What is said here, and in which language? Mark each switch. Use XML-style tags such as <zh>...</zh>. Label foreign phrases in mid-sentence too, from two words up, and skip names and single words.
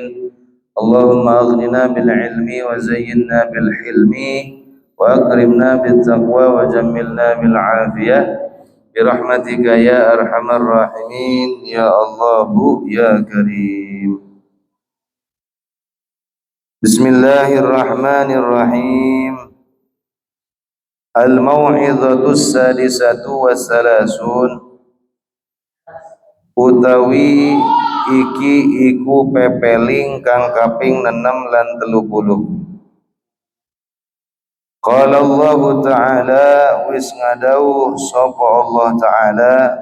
<ar>اللهم أغننا بالعلم وزينا بالحلم وأكرمنا بالتقوى وجملنا بالعافية برحمتك يا أرحم الراحمين يا الله يا كريم. بسم الله الرحمن الرحيم. الموعظة السادسة والثلاثون.</ar> <jv>Utawi iki iku pepeling kang kaping 6 lan 30.</jv> <ar>قال الله تعالى,</ar> <jv>wis ngadau sapa</jv> <ar>الله تعالى,</ar>